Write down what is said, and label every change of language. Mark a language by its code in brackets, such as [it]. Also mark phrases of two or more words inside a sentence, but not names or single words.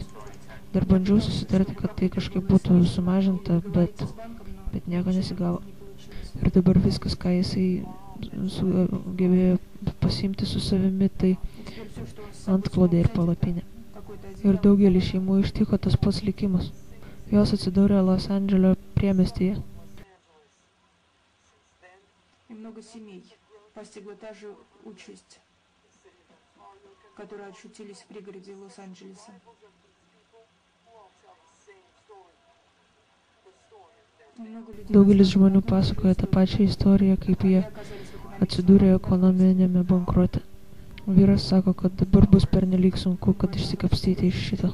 [lt] Dar bandžiau susitarti, kad tai kažkaip būtų sumažinta, bet nieko nesigavo. Ir dabar viskas, ką jisai sugebėjo pasiimti su savimi, tai antklodė ir palapinė. Ir daugelį šeimų ištiko tas pats likimas. Jos atsidūrė Los Andželio priemiestyje. [ru] Много семей постигла та же участь, которые очутились в пригороде Лос-Анджелеса. [lt] Daugelis žmonių pasakoja tą pačią istoriją, kaip jie atsidūrė ekonominėme bankrote. Vyras sako, kad dabar bus pernelyg sunku, kad išsikapstyti iš šito.